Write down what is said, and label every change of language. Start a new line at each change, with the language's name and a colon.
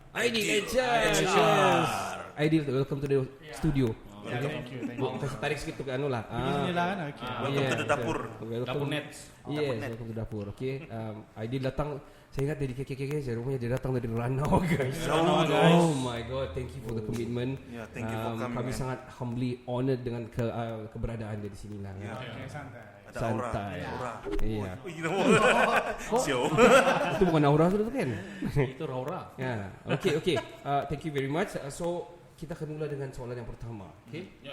English: Aidil HR. Aidil, welcome to the studio. Thank you.
Malay: Kasih tarik sikit ke anu lah. Bismillah kan. Okay.
English: Welcome to the dapur. Dapur Net. Yes, welcome to dapur. Okay.
Malay: Aidil datang. Saya ingat dari KKK saya rupanya dia datang dari Ranau guys.
English: Oh my god, thank you for the commitment. Yeah, thank you for coming.
Malay: Kami sangat
English: humbly honored
Malay: dengan keberadaan dia di sini lah. Okay, santai. Santai. Aura. Iya. Sio. Itu bukan aura tu kan? Itu Raura. Ya. Okay.
English: Thank you very much.
Malay: So kita akan mula dengan soalan yang pertama. Okay.